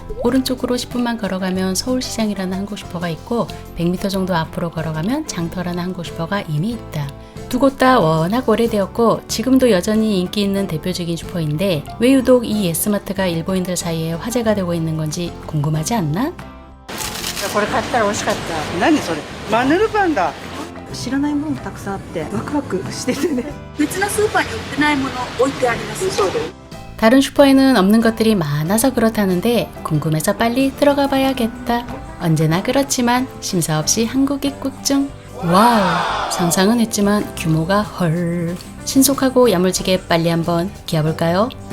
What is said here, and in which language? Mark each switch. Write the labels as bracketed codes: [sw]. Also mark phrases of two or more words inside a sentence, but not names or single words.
[ko] 오른쪽으로 10분만 걸어가면 서울시장이라는 한국 슈퍼가 있고 100m 정도 앞으로 걸어가면 장터라는 한국 슈퍼가 이미 있다. 두 곳 다 워낙 오래되었고 지금도 여전히 인기 있는 대표적인 슈퍼인데 왜 유독 이 예스마트가 일본인들 사이에 화제가 되고 있는 건지 궁금하지 않나? [ja] これ買ったら美味しかった。何それ？マヌルパンだ。知らないものたくさんあってワクワクしててね。別なスーパーに売ってないもの置いてあります。そうで [ko] 다른 슈퍼에는 없는 것들이 많아서 그렇다는데 궁금해서 빨리 들어가 봐야겠다. 언제나 그렇지만 심사 없이 한국 입국 중. 와우, 상상은 했지만 규모가 헐. 신속하고 야물지게 빨리 한번 기어볼까요?